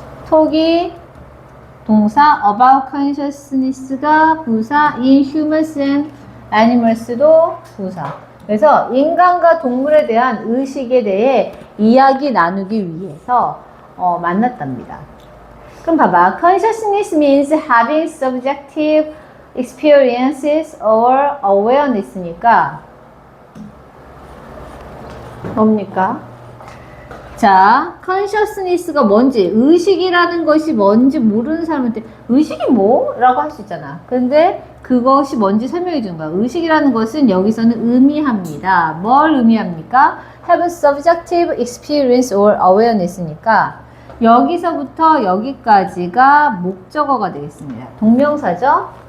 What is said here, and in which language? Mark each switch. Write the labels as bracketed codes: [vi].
[ko] 톡이 동사, [en] about consciousness [ko] 가 부사, [en] in humans and animals [ko] 도 부사. 그래서 인간과 동물에 대한 의식에 대해 이야기 나누기 위해서 만났답니다. 그럼 봐봐. [en] Consciousness means having subjective experiences or awareness니까 [ko] 뭡니까? 자, consciousness가 뭔지, 의식이라는 것이 뭔지 모르는 사람한테 의식이 뭐? 라고 할 수 있잖아. 근데 그것이 뭔지 설명해 주는 거야. 의식이라는 것은 여기서는 의미합니다. 뭘 의미합니까? [en] Have subjective experience or awareness [ko] 니까 여기서부터 여기까지가 목적어가 되겠습니다. 동명사죠?